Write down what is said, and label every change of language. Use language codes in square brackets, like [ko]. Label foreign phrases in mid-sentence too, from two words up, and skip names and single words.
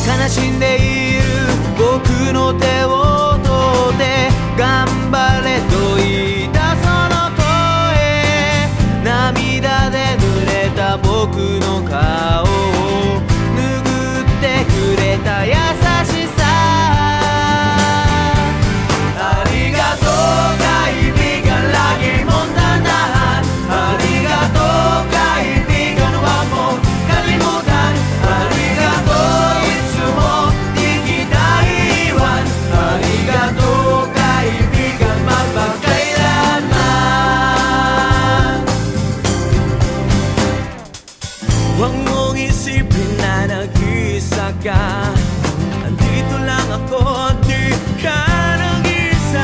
[ja] しんでいる僕の手を取って頑張れと言ったその声、涙で濡れた僕の顔を拭ってくれた優しさ、ありがとう [tl] kaibigan, lagi mong tandaan. ありがとう kaibigan, huwag mong kalimutan. [ja] ありがとう、いつも [tl] di kita iwan. ありがとう kaibigan, magpakailanman. Huwag mong isipin na nag-iisa ka. Andito lang ako, di ka nag-iisa.